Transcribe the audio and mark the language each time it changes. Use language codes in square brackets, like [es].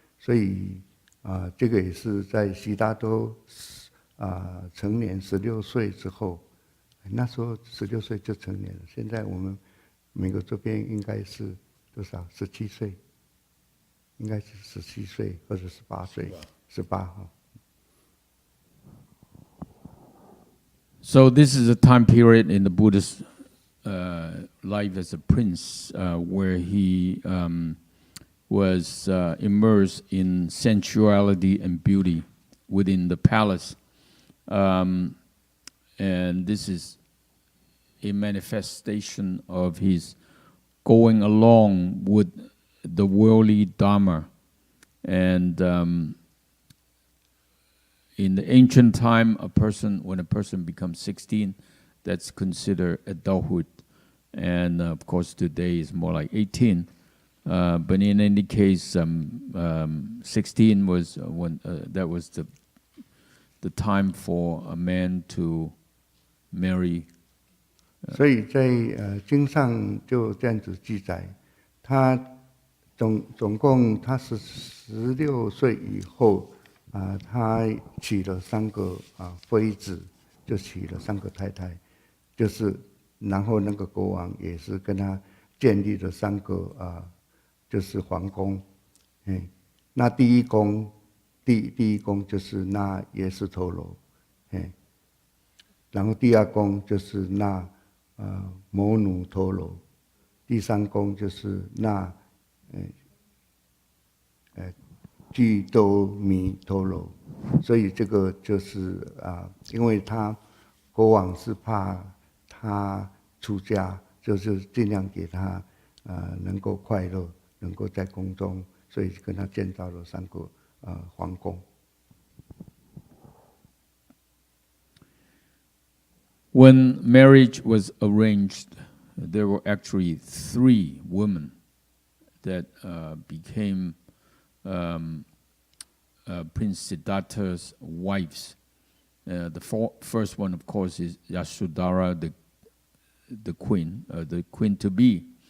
[zh] 所以这个也是在悉达多成年16岁之后，那时候16岁就成年了。现在我们美国这边应该是多少？17岁，应该是17岁或者18岁，18哈。 [en] So this is a time period in the Buddhist life as a prince where he was immersed in sensuality and beauty within the palace. And this is a manifestation of his going along with the worldly Dharma. And in the ancient time, when a person becomes 16, that's considered adulthood. And of course today is more like 18. But in any case, 16 was when that was the time for a man to marry. [zh] 所以在经上就这样子记载，他总共他是16岁以后他娶了3个妃子，就娶了3个太太，就是然后那个国王也是跟他建立了3个就是皇宫，那第一宫就是那耶输陀罗，然后第2宫就是那摩努陀罗，第3宫就是那俱多弥陀罗。所以这个就是因为国王是怕他出家，就是尽量给他能够快乐。能够在宫中，所以跟他建造了3个皇宫。 [en] When marriage was arranged, there were actually 3 women that became Prince Siddhartha's wives. The first one, of course, is Yashodhara, the queen, the queen to be.